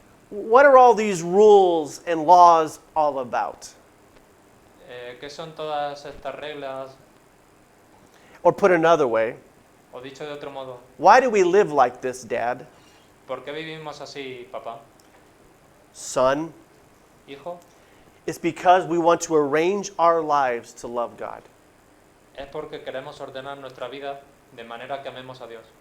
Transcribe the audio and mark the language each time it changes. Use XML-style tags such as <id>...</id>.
<en>what are all these rules and laws all about?</en> <es>¿qué son todas estas reglas?</es> <en>Or put another way,</en> <es>O dicho de otro modo,</es> <en>why do we live like this, Dad?</en> <es>¿por qué vivimos así, papá?</es> <en>Son,</en> <es>Hijo,</es> <en>it's because we want to arrange our lives to love God.</en> <es>es porque queremos ordenar nuestra vida de manera que amemos a Dios.</es>